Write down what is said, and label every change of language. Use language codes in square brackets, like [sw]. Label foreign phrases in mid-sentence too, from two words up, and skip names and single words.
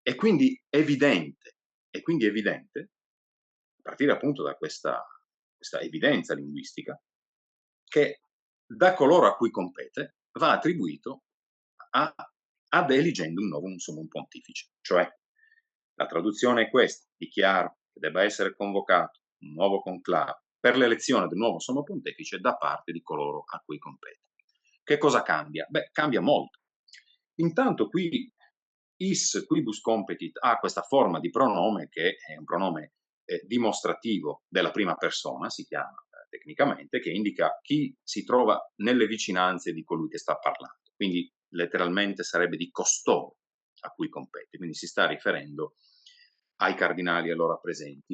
[it] È quindi evidente, a partire appunto da questa evidenza linguistica, che da coloro a cui compete va attribuito [la] ad eligendo [it] un nuovo [la] summum pontifice. [it] Cioè, la traduzione è questa: dichiaro che debba essere convocato un nuovo conclave per l'elezione del nuovo sommo pontefice da parte di coloro a cui compete. Che cosa cambia? Beh, cambia molto. Intanto qui [la] is quibus competit [it] ha questa forma di pronome che è un pronome dimostrativo della prima persona, si chiama tecnicamente, che indica chi si trova nelle vicinanze di colui che sta parlando. Quindi letteralmente sarebbe di costoro a cui compete, quindi si sta riferendo ai cardinali allora presenti.